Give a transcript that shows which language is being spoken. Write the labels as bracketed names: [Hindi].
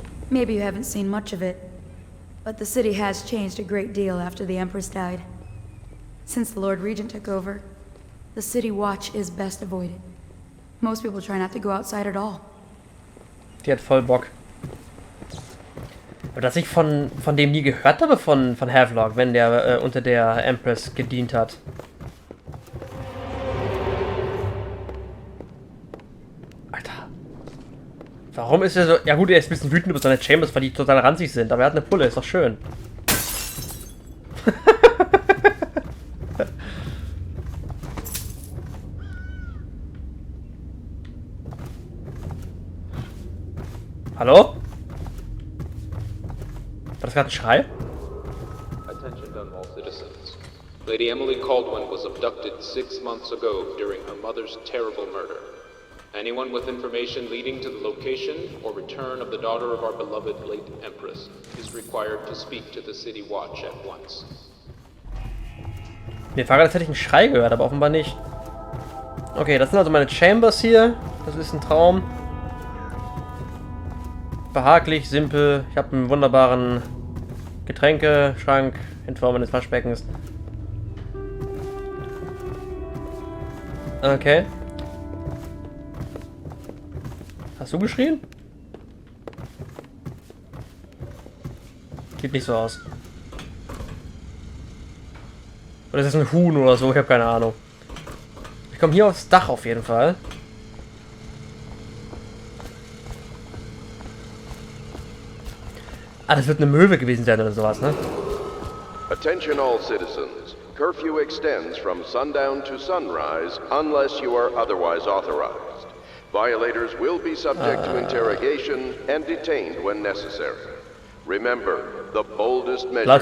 [English] Maybe you haven't seen much of it, but the city has changed a great deal after the Empress died. Since the Lord Regent took over, the city watch is best avoided. Most people try not to go outside at all. [German] Die hat voll Bock. Aber dass ich von dem nie gehört habe, von Havelock, wenn der unter der Empress gedient hat. Alter. Warum ist er so... Ja gut, er ist ein bisschen wütend über seine Chambers, weil die total ranzig sind. Aber er hat eine Pulle, ist doch schön. Hallo? War das gerade ein Schrei? [English] Attention Dunwall citizens. Lady Emily Caldwell was abducted 6 months ago during her mother's terrible murder. Anyone with information leading to the location or return of the daughter of our beloved late Empress is required to speak to the City Watch at once. [German] Mir war gerade, als hätte ich einen Schrei gehört, aber offenbar nicht. Okay, das sind also meine Chambers hier. Das ist ein Traum. Behaglich, simpel. Ich habe einen wunderbaren Getränkeschrank in Form eines Waschbeckens. Okay. Hast du geschrien? Sieht nicht so aus. Oder ist das ein Huhn oder so? Ich habe keine Ahnung. Ich komme hier aufs Dach auf jeden Fall. Ah, das wird eine Möwe gewesen sein oder sowas, ne? [English] Attention all citizens. Curfew extends from sundown to sunrise unless you are otherwise authorized. Violators will be subject to interrogation and detained when necessary. Remember, the boldest measures